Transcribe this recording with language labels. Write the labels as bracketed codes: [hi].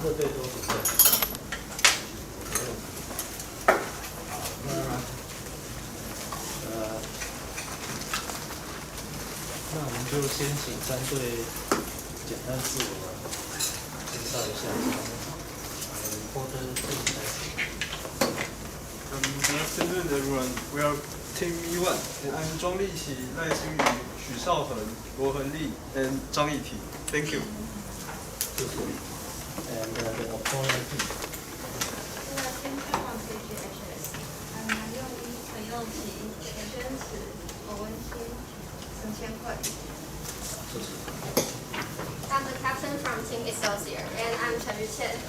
[zh] 各队都准备好。好，那我们就先请3队简单自我介绍一下。 [en] reporter team [zh] 开始。 [en] Good afternoon, everyone. We are Team E1, and I'm 庄立奇、赖新宇、许少恒、罗恒立 and 张义婷. Thank you. [zh] 谢谢。 [en] And the opponent team. Team 2 I'm 杨佑一、陈佑琪、陈宣慈、侯文清、陈千惠。 [zh] 谢谢。 [en] I'm the captain from Team Excelsior, and I'm Chen Yuqian.